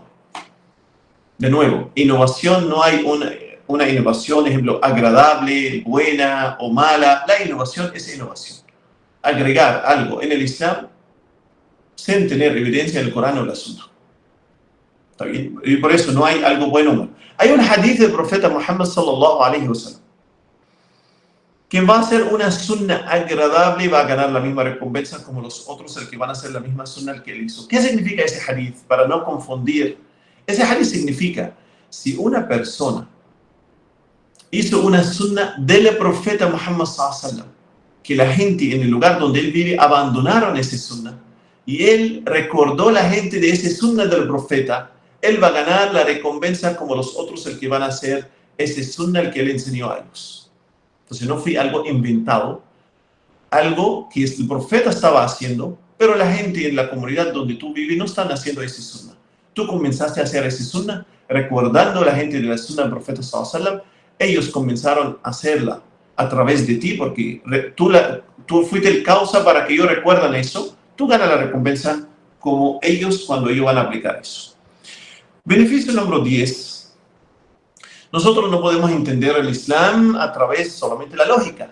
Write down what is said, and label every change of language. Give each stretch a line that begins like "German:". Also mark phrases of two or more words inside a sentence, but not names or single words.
Spanish: De nuevo, innovación, no hay una innovación, ejemplo, agradable, buena o mala. La innovación es innovación. Agregar algo en el Islam sin tener evidencia en el Corán o la Sunna. ¿Está bien? Y por eso no hay algo bueno o malo. Hay un hadith del profeta Muhammad
Arabic: صلى الله عليه وسلم.
Spanish: Quien va a hacer una sunna agradable va a ganar la misma recompensa como los otros, el que van a hacer la misma sunna que él hizo. ¿Qué significa ese hadith? Para no confundir. Ese hadith significa si una persona hizo una sunna del profeta Muhammad
Arabic: صلى الله عليه وسلم,
Spanish: que la gente en el lugar donde él vive abandonaron ese sunna, y él recordó a la gente de ese sunna del profeta, él va a ganar la recompensa como los otros, el que van a hacer ese sunna, el que él enseñó a ellos. Entonces no fue algo inventado, algo que el profeta estaba haciendo, pero la gente en la comunidad donde tú vives no están haciendo ese sunna. Tú comenzaste a hacer ese sunna, recordando a la gente de la sunna del profeta
Arabic: صلى الله عليه وسلم,
Spanish: ellos comenzaron a hacerla a través de ti, porque tú fuiste el causa para que ellos recuerdan eso. Tú ganas la recompensa como ellos cuando ellos van a aplicar eso. Beneficio número 10. Nosotros no podemos entender el Islam a través solamente de la lógica.